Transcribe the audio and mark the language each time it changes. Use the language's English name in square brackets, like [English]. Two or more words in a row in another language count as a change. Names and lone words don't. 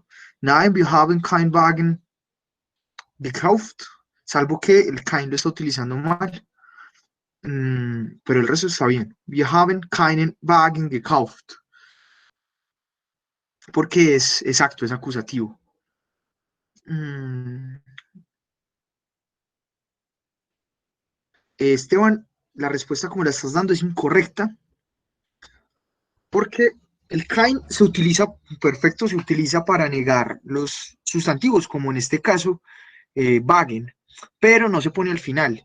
[German] Nein, wir haben keinen Wagen gekauft, [Spanish] salvo que el kein lo está utilizando mal. Pero el resto está bien. [German] Wir haben keinen Wagen gekauft. [Spanish] Porque es exacto, es acusativo. Esteban, la respuesta como la estás dando es incorrecta. Porque el kein se utiliza, perfecto, se utiliza para negar los sustantivos, como en este caso, Wagen, pero no se pone al final.